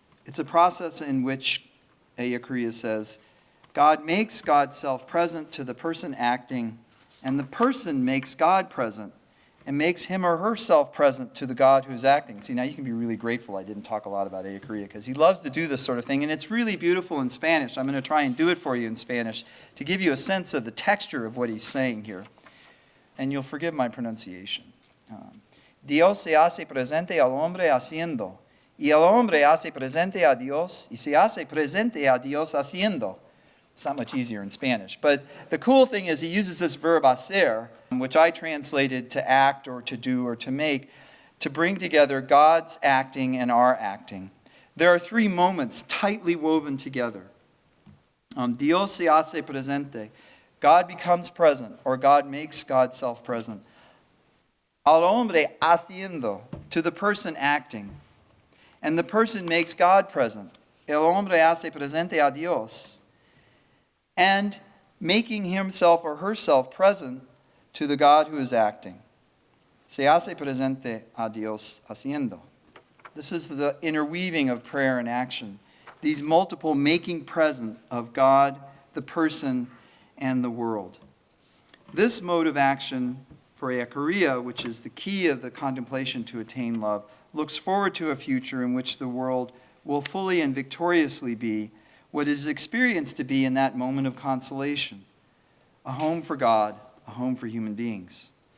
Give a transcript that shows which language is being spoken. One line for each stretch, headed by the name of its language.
English: It's a process in which, Ellacuría says, God makes God's self present to the person acting, and the person makes God present and makes him or herself present to the God who's acting. See, now you can be really grateful I didn't talk a lot about Ellacuría, because he loves to do this sort of thing, and it's really beautiful in Spanish. I'm going to try and do it for you in Spanish to give you a sense of the texture of what he's saying here. And you'll forgive my pronunciation.
Spanish: Dios se hace presente al hombre haciendo, y el hombre hace presente a Dios, y se hace presente a Dios haciendo.
English: It's not much easier in Spanish. But the cool thing is he uses this verb hacer, which I translated to act or to do or to make, to bring together God's acting and our acting. There are three moments tightly woven together.
Spanish: Dios se hace presente.
English: God becomes present, or God makes God self-present.
Spanish: Al hombre haciendo,
English: to the person acting. And the person makes God present.
Spanish: El hombre hace presente a Dios.
English: And making himself or herself present to the God who is acting.
Spanish: Se hace presente a Dios haciendo.
English: This is the interweaving of prayer and action. These multiple making present of God, the person, and the world. This mode of action for Ellacuría, which is the key of the contemplation to attain love, looks forward to a future in which the world will fully and victoriously be what it is experienced to be in that moment of consolation, a home for God, a home for human beings.